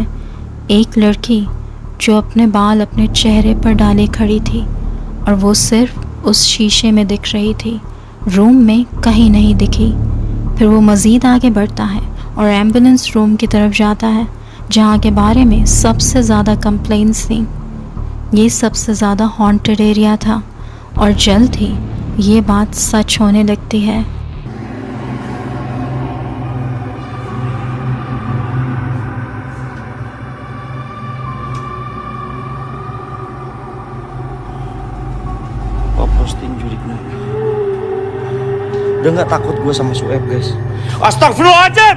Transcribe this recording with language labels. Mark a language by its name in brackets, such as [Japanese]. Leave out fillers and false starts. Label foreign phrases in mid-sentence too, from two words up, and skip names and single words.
[Hindi] एक लड़की जो अपने बाल अपने चेहरे पर डाले खड़ी थी और वो सिर्फ उस शीशे में दिख रही थी, रूम में कहीं नहीं दिखी। फिर वो मज़ीद आगे बढ़ता है और [English] ambulance room [Hindi] की तरफ जाता है जहाँ के बारे में सबसे ज़्यादा कंप्लेंट्स थी। ये सबसे ज़्यादा [English] haunted area [Hindi] था और जल्द ही ये बात सच होने लगती है। [Indonesian] Posting jurik nih. Udah nggak takut gue sama Sueb, guys. Astagfirullahaladzim!